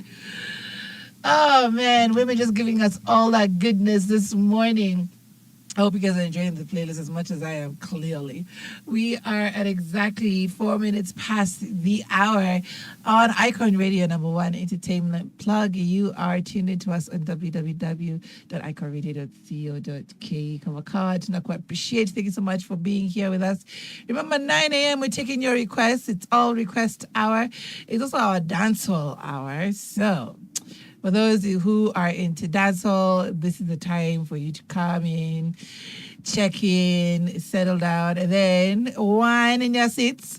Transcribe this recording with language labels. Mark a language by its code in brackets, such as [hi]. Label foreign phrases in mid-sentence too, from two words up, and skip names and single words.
[en] Oh man, women just giving us all that goodness this morning. I hope you guys are enjoying the playlist as much as I am, clearly. We are at exactly 4 minutes past the hour on Icon Radio, #1 Entertainment Plug. You are tuned into us on www.iconradio.co.ke. [sw] Kamakawa, Tunakwa, [en] appreciate. Thank you so much for being here with us. Remember, 9 a.m., we're taking your requests. It's all request hour. It's also our dancehall hour. So For those who are into dancehall, this is the time for you to come in, check in, settle down, and then wine in your seats.